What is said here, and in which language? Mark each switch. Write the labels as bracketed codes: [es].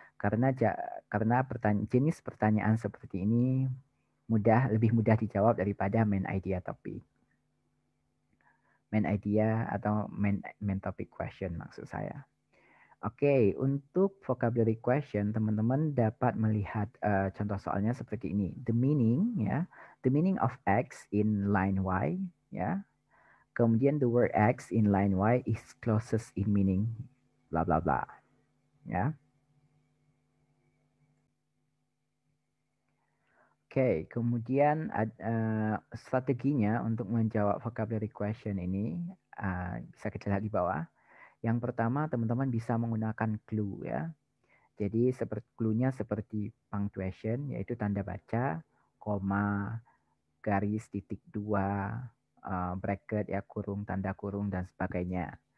[id] Karena jenis pertanyaan seperti ini lebih mudah dijawab daripada main idea topik. [en] Main idea atau main topic question maksud saya. [id] Oke, untuk vocabulary question, teman-teman dapat melihat contoh soalnya seperti ini. [en] The meaning, ya, the meaning of X in line Y, ya. [id] Kemudian [en] the word X in line Y is closest in meaning, bla bla bla, ya. [id] Oke, kemudian strateginya untuk menjawab vocabulary question ini bisa kita lihat di bawah. Yang pertama, teman-teman bisa menggunakan clue, ya. Jadi clue-nya seperti punctuation, yaitu tanda baca, koma, garis, titik dua, bracket, ya kurung, tanda kurung, dan sebagainya.